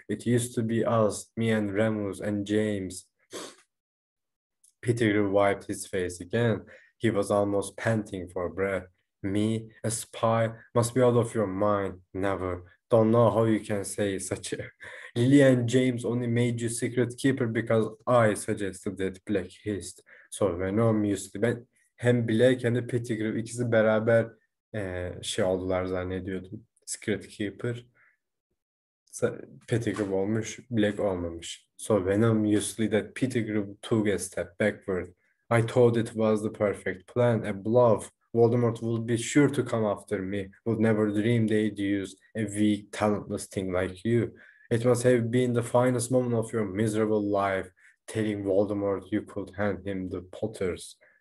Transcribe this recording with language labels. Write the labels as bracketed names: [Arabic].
[English] It used to be us, me and Remus and James. Pettigrew wiped his face again. He was almost panting for breath. Me, a spy? Must be out of your mind. Never. Don't know how you can say such a... Lily and James only made you secret keeper because I suggested that, Black hissed. So venomiously. [Turkish] Ben hem Black hem de Pettigrew ikisi beraber şey oldular zannediyordum. Secret keeper. Pettigrew olmuş, Black olmamış. [English] So venomously that Pettigrew took a step backward. I thought it was the perfect plan, a bluff. Voldemort would be sure to come after me, would never dream they'd use a weak, talentless thing like you. It must have been the finest moment of your miserable life, telling Voldemort you could hand him the Potters.